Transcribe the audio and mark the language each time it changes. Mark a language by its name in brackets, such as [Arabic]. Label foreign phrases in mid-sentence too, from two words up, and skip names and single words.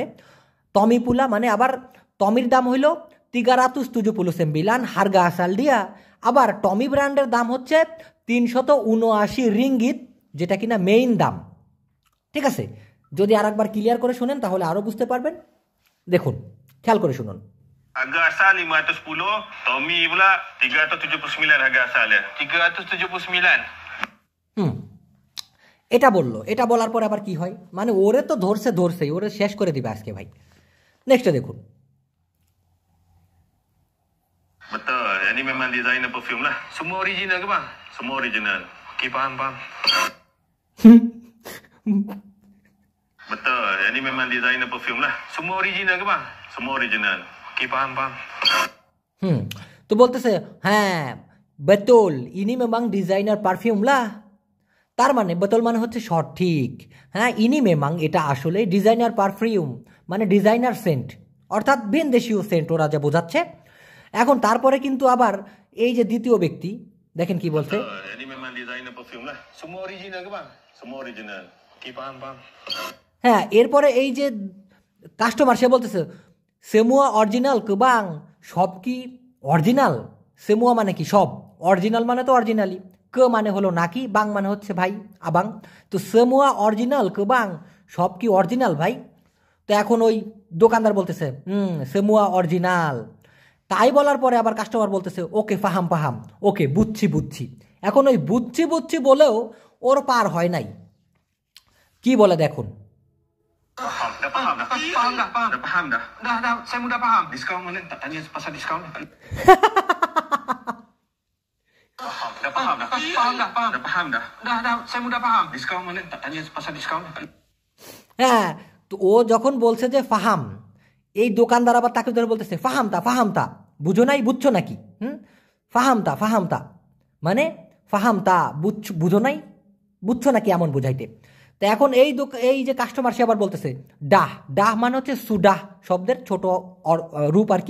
[Bangla] টমি পুলা মানে আবার টমির দাম হইল 379 [Malay] harga asal [Bangla] দিয়া। আবার টমি ব্র্যান্ডের দাম হচ্ছে 379 রিঙ্গিত, যেটা কিনা মেইন দাম। ঠিক আছে, যদি আর একবার ক্লিয়ার করে শুনেন তাহলে আরও বুঝতে পারবেন। দেখুন, খেয়াল করে শুনুন। [Malay] Harga asal 510, Tommy pula 379 harga asal dia. 379. [Bangla] এটা বললো, এটা বলার পর আবার কি হয়, মানে ওরে তো ধরছেই, ওরে শেষ করে দিবে আজকে ভাই। নেক্সটে দেখুন। [Malay] Betul, ini memang [English] designer perfume [Malay] lah. Semua original ke bang? Semua original. Okey, faham. Betul, ini memang [English] designer perfume [Malay] lah. Semua original ke bang? Semua original. Okey, faham. [Bangla] তো বলতেছে হ্যাঁ [Malay] betul ini memang designer perfume lah, [Bangla] তার মানে বেতল মানে হচ্ছে সঠিক, হ্যাঁ [Malay] ini memang [Bangla] এটা আসলে [English] designer perfume [Bangla] মানে [English] designer scent, [Bangla] অর্থাৎ ভিনদেশীয় সেন্ট ওরা যা বোঝাচ্ছে। এখন তারপরে কিন্তু আবার এই যে দ্বিতীয় ব্যক্তি দেখেন কি বলছে, [Malay] ini memang [English] designer perfume [Malay] lah. Semua original ke bang? Semua original. Okey, faham. [Bangla] হ্যাঁ এরপরে এই যে কাস্টমার সে বলতেছে [Malay] semua original ke bang, [Bangla] সব কি অরিজিনাল? সেমুয়া মানে কি সব, অরিজিনাল মানে তো অরিজিনালি, কে মানে হলো নাকি, বাং মানে হচ্ছে ভাই আবাং। তো [Malay] semua original ke bang, [Bangla] সব কি অরিজিনাল ভাই? তো এখন ওই দোকানদার বলতেছে [Malay] semua original. [Bangla] তাই বলার পরে আবার কাস্টমার বলতেছে [Malay] okey faham, [Bangla] ওকে বুঝছি। এখন ওই বুঝছি বলেও ওর পার হয় নাই, কি বলে দেখুন। [Malay] Dah faham dah. Dah, saya mudah faham. Diskaun mana? Tak tanya pasal diskaun. Dah faham dah. Dah faham dah. Dah, saya mudah faham. Diskaun mana? Tak tanya pasal diskaun. [Bangla] হ্যাঁ, তো ও যখন বলছে যে ফাহাম, এই দোকানদার আবার তাকে ধরে বলতেছে ফাহামতা, বুঝছো নাকি? ফাহামতা মানে ফাহামতা বুঝো নাই, বুঝছো নাকি এমন বুঝাইতে। তো এখন এই যে কাস্টমার সে আবার বলতেছে ডাহ মানে হচ্ছে সুডাহ শব্দের ছোট রূপ আর কি।